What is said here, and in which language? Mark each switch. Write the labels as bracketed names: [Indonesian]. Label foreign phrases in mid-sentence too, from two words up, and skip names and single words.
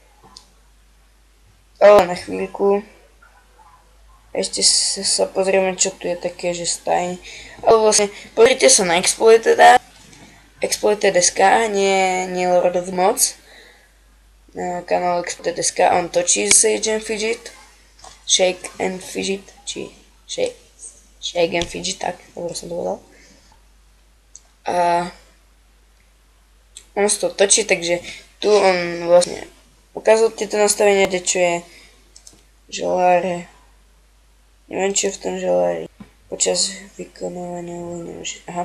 [Slovak] Ale na chvíľku. Ešte sa pozrieme, čo tu je také, že stajne. Ale vlastne, pozrite sa na Exploited. Exploited.sk, nie Lord of Mods. Na kanál Exploited.sk, on točí Sage and Fidget. Shake and Fidget, či Shake and Fidget, tak, dobre som to povedal. A on sa to točí, takže tu on vlastne ukázal tieto nastavenia, kde čo je želáre. Neviem, čo je v tom želári. Počas vykonávania neviem, aha.